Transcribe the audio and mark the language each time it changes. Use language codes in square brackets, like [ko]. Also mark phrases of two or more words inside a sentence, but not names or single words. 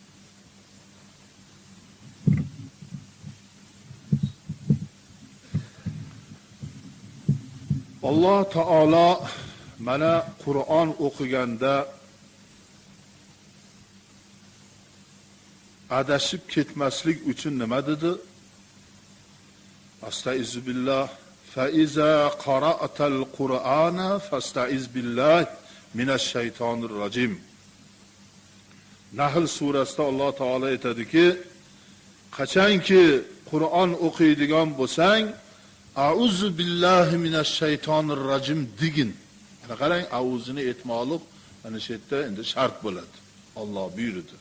[uz] Alloh taolo mana Qur'on o'qiganda adashib ketmaslik uchun nima dedi? [ar] أستغفر الله. فإذا قرأت القرآن فاستعذ بالله من الشيطان الرجيم. [uz] Nahl surasida Alloh taolo aytadiki, qachonki Qur'on o'qiydigan bo'lsang, [ar] أعوذ بالله من الشيطان الرجيم [uz] degin. Mana qarang, a'uzini aytmoqlik mana shu yerda endi shart bo'ladi.